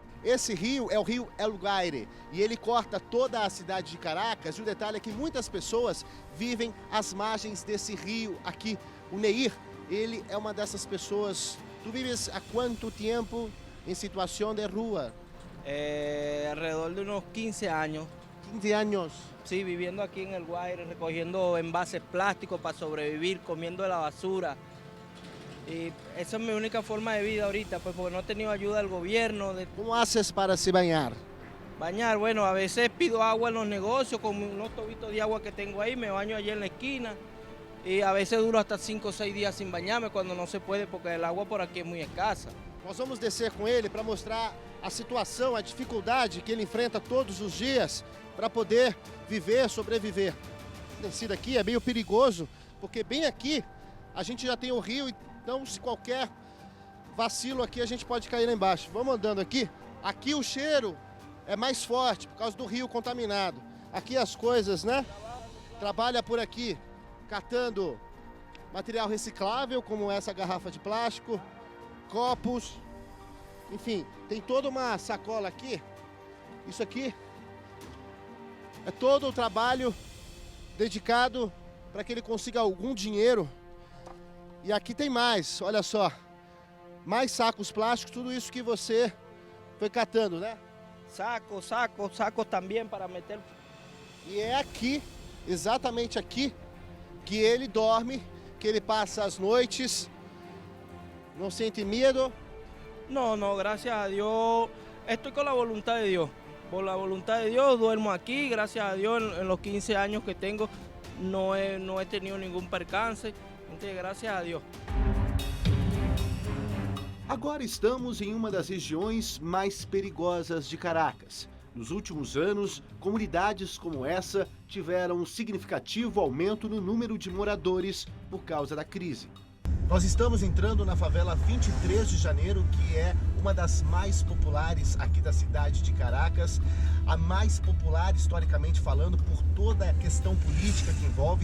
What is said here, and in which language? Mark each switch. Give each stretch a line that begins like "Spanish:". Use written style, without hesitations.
Portuguese: Esse rio é o rio El Guaire e ele corta toda a cidade de Caracas. E o detalhe é que muitas pessoas vivem às margens desse rio aqui. O Neir, ele é uma dessas pessoas. Tu vives há quanto tempo em situação de rua?
Spanish: Alrededor de unos 15 años. 15 años. Sí, viviendo aquí en El Guaire, recogiendo envases plásticos para sobrevivir, comiendo de la basura. Y esa es mi única forma de vida ahorita, pues porque no he tenido ayuda del gobierno. ¿Cómo haces para se bañar? Bañar, bueno, a veces pido agua en los negocios, con unos tobitos de agua que tengo ahí, me baño allí en la esquina. Y a veces duro hasta 5 o 6 días sin bañarme cuando no se puede, porque el agua por aqui
Portuguese: é muito escassa. Nós vamos descer com ele para mostrar a situação, a dificuldade que ele enfrenta todos os dias para poder viver, sobreviver. Esse daqui é meio perigoso, porque bem aqui a gente já tem o rio, então se qualquer vacilo aqui a gente pode cair lá embaixo. Vamos andando aqui. Aqui o cheiro é mais forte por causa do rio contaminado. Aqui as coisas, né? Trabalha por aqui catando material reciclável, como essa garrafa de plástico, copos, enfim, tem toda uma sacola aqui. Isso aqui é todo o trabalho dedicado para que ele consiga algum dinheiro. E aqui tem mais, olha só, mais sacos plásticos, tudo isso que você foi catando, né? Saco também para meter. E é aqui, exatamente aqui, que ele dorme, que ele passa as noites. Não sente medo?
Spanish: No, gracias a Dios, estoy con la voluntad de Dios. Por la voluntad de Dios duermo aquí, gracias a Dios en los 15 años que tengo no he tenido ningún percance, entonces gracias a Dios.
Portuguese: Agora estamos em uma das regiões mais perigosas de Caracas. Nos últimos anos, comunidades como essa tiveram um significativo aumento no número de moradores por causa da crise. Nós estamos entrando na favela 23 de janeiro, que é uma das mais populares aqui da cidade de Caracas, a mais popular historicamente falando por toda a questão política que envolve.